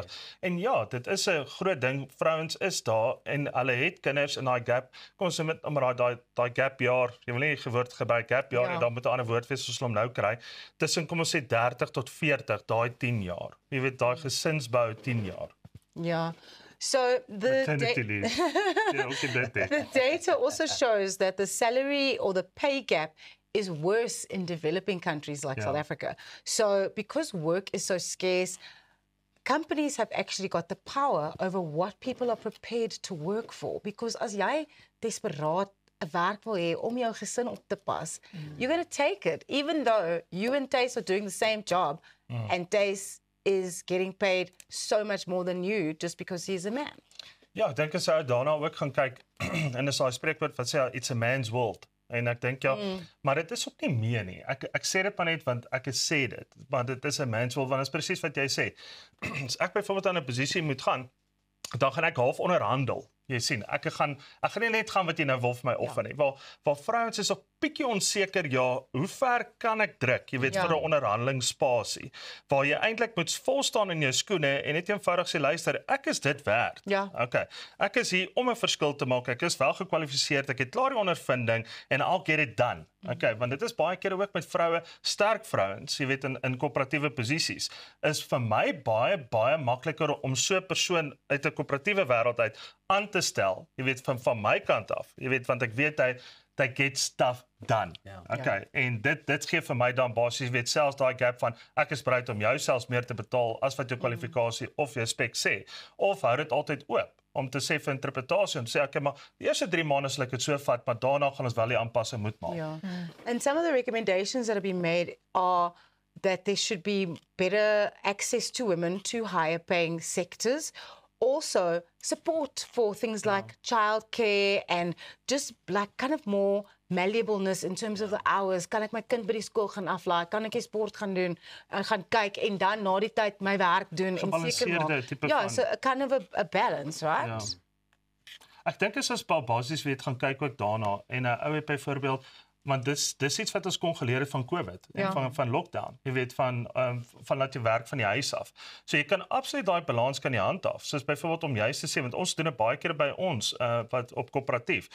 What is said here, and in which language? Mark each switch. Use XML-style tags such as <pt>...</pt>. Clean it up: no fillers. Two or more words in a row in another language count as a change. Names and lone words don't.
<af>En ja, dit is 'n groot ding. Vrouens is daar en hulle het kinders in daai gap. Kom ons met daai gap jaar. Jy wil nie gewoord gebruik gap jaar en dan moet 'n ander woord wees soos ons hom nou kry. Tussen kom ons sê 30 tot 40, daai 10 jaar. Jy weet daai gesinsbou 10 jaar. Ja.</af> <en>So the data also shows that the salary or the pay gap is worse in developing countries like South Africa. So because work is so scarce, companies have actually got the power over what people are prepared to work for.</en> <af>Because as jy desperaat 'n werk wil hê om jou gesin op te pas,</af> <en>you're going to take it, even though you and Tace are doing the same job and Tace is getting paid so much more than you just because he's a man.</en> <af>Ja, ek dink as jy daarna ook gaan kyk en is daai spreekwoord wat sê</af> <en>it's a man's world.</en> <af>En ek dink maar dit is ook nie meer nie. Ek sê dit maar net want ek sê dit, want dit is 'n</af> <en>man's world</en> <af>want dit is presies wat jy sê. As ek byvoorbeeld aan 'n posisie moet gaan, dan gaan ek half onderhandel. Jy sien, ek gaan nie net gaan wat jy nou wil vir my offer nie. Waar vrouens is op bietjie onseker, ja, hoe ver kan ek druk, jy weet, vir 'n onderhandelingsspasie, waar jy eintlik moet vol staan in jou skoene en net eenvoudig sê, luister, ek is dit werd. Ja. Okay. Ek is hier om 'n verskil te maak, ek is wel gekwalifiseerd, ek het klaar die ondervinding, en</af> <en>I'll get it done.</en> <af>Okay, want dit is baie keer ook met vroue, sterk vrouens, jy weet, in koöperatiewe posisies, is vir my baie makliker om so 'n persoon uit 'n koöperatiewe wêreld uit aan te stel, jy weet, van my kant af, jy weet, want ek weet hy</af> <en>get stuff done.</en> <af>Okay, en dit gee vir my dan basies, weet, selfs daai gap van, ek is bereid om jou selfs meer te betaal as wat jou kwalifikasie of jou spek sê, of hou dit altyd oop, om te sê vir interpretasie, om te sê, okay, maar die eerste 3 maande sal ek dit so vat, maar daarna gaan ons wel die aanpassing moet maak.</af> <en>Yeah. And some of the recommendations that have been made are that there should be better access to women to higher paying sectors. Also, support for things like childcare and just like kind of more malleableness in terms of the hours.</en> <af>Kan ek my kind by die skool gaan aflaai? Kan ek sport gaan doen en gaan kyk en dan na die tyd my werk doen en seker maak. Ja,</af> <en>so a kind of a balance, right?</en> <af>Ja. Ek dink as ons basies weet gaan kyk ook daarna en 'n ou het byvoorbeeld, want dis iets wat ons kon geleer het van COVID en van lockdown. Jy weet van laat jy werk van die huis af. So jy kan absoluut daai balans kan jy handhaaf. Soos byvoorbeeld om juist te sê, want ons doen dit baie keer by ons wat op koöperatief.</af>